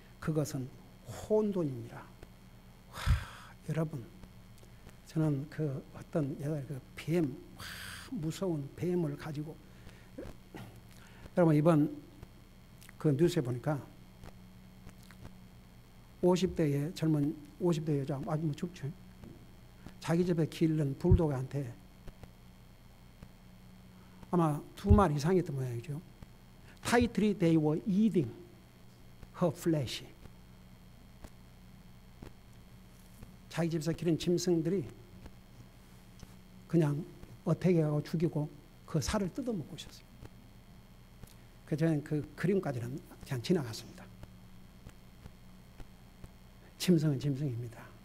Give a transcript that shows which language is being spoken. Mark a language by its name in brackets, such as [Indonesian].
[Korean] 그것은 혼돈이니라. 여러분 저는 그 어떤 여자 그 뱀 무서운 뱀을 가지고 여러분 이번 그 뉴스에 보니까 50대의 젊은 50대 여자 아주 뭐 죽죠. 자기 집에 기른 불독한테 아마 2말 이상이었던 모양이죠. [English] 타이틀이 They were eating her flesh. [Korean] 자기 집에서 기른 짐승들이 그냥 어태게하고 죽이고 그 살을 뜯어먹고 있었어요. 그래서 저는 그 그림까지는 그냥 지나갔습니다. 짐승은 짐승입니다.